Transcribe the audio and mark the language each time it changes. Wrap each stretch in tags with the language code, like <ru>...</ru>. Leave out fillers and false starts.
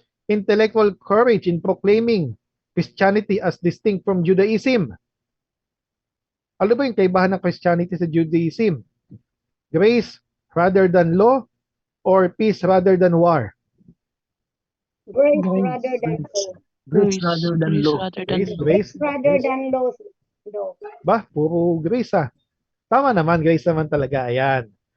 <en>Intellectual courage in proclaiming Christianity as distinct from Judaism.</en> <tl>Ano ba yung kaibahan ng Christianity sa Judaism?</tl> <en>Grace rather than law or peace rather than war? Grace rather than law. Grace rather than law. Grace Rather than law.</en> <tl>Ba, puro grace Tama naman, grace naman talaga. Ayan.</tl>